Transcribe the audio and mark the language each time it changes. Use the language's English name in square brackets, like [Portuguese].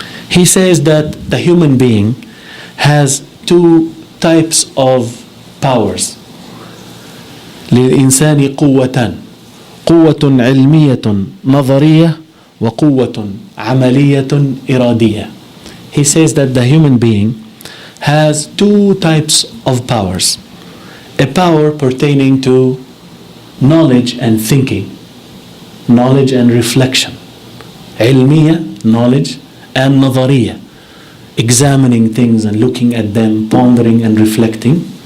[English] He says that the human being has two types of powers. [Arabic] للإنسان قوتان، قوة علمية نظرية وقوة عملية إرادية. [English] He says that the human being has two types of powers. A power pertaining to knowledge and thinking, knowledge and reflection. علمية, knowledge, and نظرية, examining things and looking at them, pondering and reflecting.